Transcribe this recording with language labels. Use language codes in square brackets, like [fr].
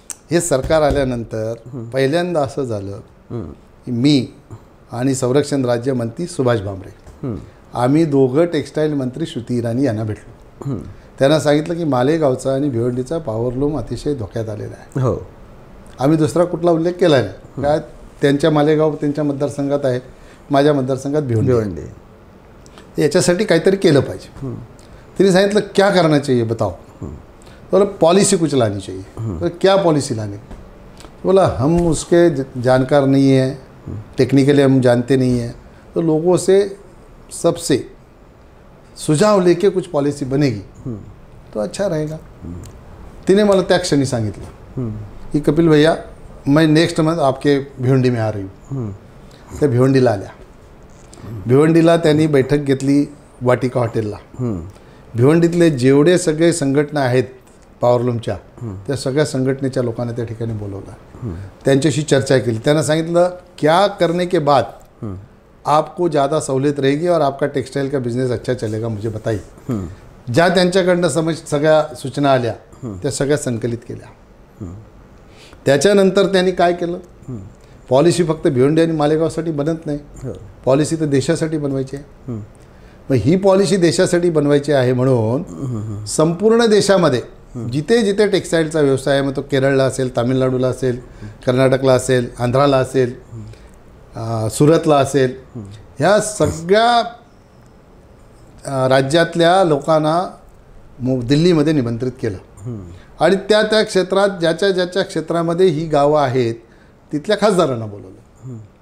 [mr] हे सरकार आल्यानंतर पहिल्यांदा असं झालं की मी आणि संरक्षण राज्यमंत्री सुभाष भामरे आम्ही दोघं टेक्स्टाईल मंत्री श्रुती इराणी यांना भेटलो. त्यांना सांगितलं की मालेगावचा आणि भिवंडीचा पॉवरलूम अतिशय धोक्यात आलेला आहे. हो. आम्ही दुसरा कुठला उल्लेख केला नाही. काय त्यांच्या मालेगाव त्यांच्या मतदारसंघात आहे, माझ्या मतदारसंघात भिवंडी. याच्यासाठी काहीतरी केलं पाहिजे. तिने सांगितलं [hi] क्या करना चाहिए बताओ. बोला पॉलिसी कुछ लानी चाहिए. तो क्या पॉलिसी लानी. बोला हम उसके जानकार नहीं है, टेक्निकली हम जानते नहीं हैं, तो लोगों से सबसे सुझाव लेके कुछ पॉलिसी बनेगी तो अच्छा रहेगा. [mr] तिने मला त्या क्षणी सांगितलं की [hi] कपिल भैया मैं नेक्स्ट मंथ आपके भिवंडी में आ रही हूँ. [mr] त्या भिवंडीला आल्या. भिवंडीला त्यांनी बैठक घेतली वाटिका हॉटेलला. भिवंडीतले जेवढे सगळे संघटना आहेत पॉवरलूमच्या त्या सगळ्या संघटनेच्या लोकांना त्या ठिकाणी बोलवलं. त्यांच्याशी चर्चा केली. त्यांना सांगितलं [hi] क्या करने के बाद आपको ज़्यादा सहूलियत रहेगी और आपका टेक्सटाइल का बिजनेस अच्छा चलेगा मुझे बताइए. [mr] ज्या त्यांच्याकडनं सगळ्या सूचना आल्या त्या सगळ्या संकलित केल्या. त्याच्यानंतर त्यांनी काय केलं, पॉलिसी फक्त भिवंडी आणि मालेगावसाठी बनत नाही, पॉलिसी तर देशासाठी बनवायची आहे. मग ही पॉलिसी देशासाठी बनवायची आहे म्हणून संपूर्ण देशामध्ये जिथे जिथे टेक्स्टाईलचा व्यवसाय आहे, मग तो केरळला असेल, तामिळनाडूला असेल, कर्नाटकला असेल, आंध्राला असेल, सुरतला असेल, ह्या सगळ्या राज्यातल्या लोकांना दिल्लीमध्ये निमंत्रित केलं आणि त्या त्या क्षेत्रात ज्याच्या क्षेत्रामध्ये ही गावं आहेत तिथल्या खासदारांना बोलवलं.